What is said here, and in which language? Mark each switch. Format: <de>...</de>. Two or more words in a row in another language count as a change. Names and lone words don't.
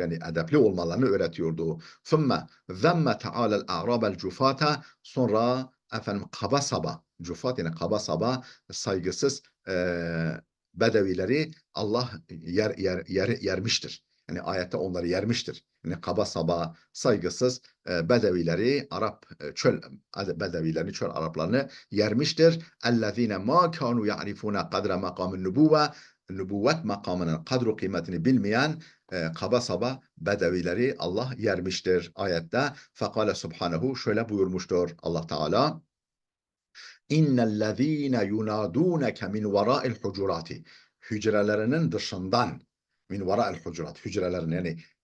<tr>Yani edepli olmalarını öğretiyordu.</tr> <ar>ثم ذم تعالى الأعراب الجفاة,</ar> <tr>sonra efendim kaba saba, cufat yani kaba saba, saygısız bedevileri Allah yermiştir. Yani ayette onları yermiştir. Yani kaba saba, saygısız bedevileri, Arap çöl bedevilerini, çöl Araplarını yermiştir.</tr> <ar>اَلَّذ۪ينَ مَا كَانُوا يَعْرِفُونَ قَدْرَ مَقَامِ النُّبُوَّةِ,</ar> <tr>nübüvvet makamının kadru kıymetini bilmeyen kaba saba bedevileri Allah yermiştir ayette.</tr> <ar>فقال سبحانه,</ar> <tr>şöyle buyurmuştur Allah Teala:</tr> <ar>إن الذين ينادونك من وراء الحجرات,</ar> <tr>hücrelerinin dışından,</tr> <ar>من وراء الحجرات,</ar> <tr>hücrelerin yani</tr>